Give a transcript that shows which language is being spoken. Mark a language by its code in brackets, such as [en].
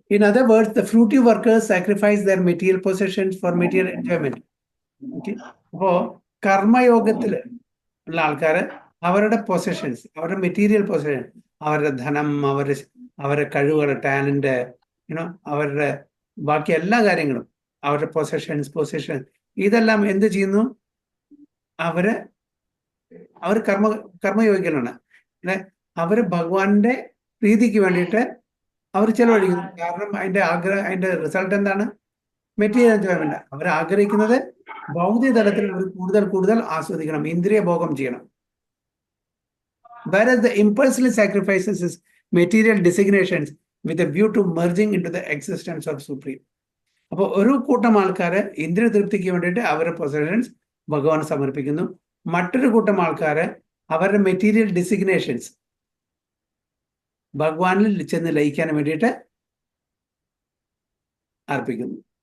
[en] In other words, the fruity workers sacrifice their material possessions for material enjoyment. Okay. [ml] അപ്പോ കർമ്മയോഗത്തിൽ ഉള്ള ആൾക്കാര് അവരുടെ possessions, അവരുടെ മെറ്റീരിയൽ പൊസഷൻ, അവരുടെ ധനം, അവരുടെ കഴിവുകൾ, ടാലന്റ്, അവരുടെ ബാക്കി എല്ലാ കാര്യങ്ങളും, അവരുടെ പൊസഷൻ, ഇതെല്ലാം എന്ത് ചെയ്യുന്നു? അവർ കർമ്മയോഗികളാണ്. അവര് ഭഗവാന്റെ പ്രീതിക്ക് വേണ്ടിയിട്ട് അവർ ചെലവഴിക്കുന്നു. കാരണം അതിന്റെ റിസൾട്ട് എന്താണ്? Material enjoyment. അവർ ആഗ്രഹിക്കുന്നത് ഭൗതിക തലത്തിൽ അവർ കൂടുതൽ ആസ്വദിക്കണം, ഇന്ദ്രിയ ഭോഗം ചെയ്യണം. [en] Whereas the impulsive sacrifices is material designations with a view to merging into the existence of Supreme. [ml] അപ്പോൾ ഒരു കൂട്ടം ആൾക്കാര് ഇന്ദ്രിയ തൃപ്തിക്ക് വേണ്ടിയിട്ട് അവരുടെ പൊസഷൻസ് ഭഗവാന് സമർപ്പിക്കുന്നു. മറ്റൊരു കൂട്ടം ആൾക്കാര് അവരുടെ മെറ്റീരിയൽ ഡിസിഗ്നേഷൻസ് ഭഗവാനിൽ ചെന്ന് ലയിക്കാൻ വേണ്ടിയിട്ട് അർപ്പിക്കുന്നു.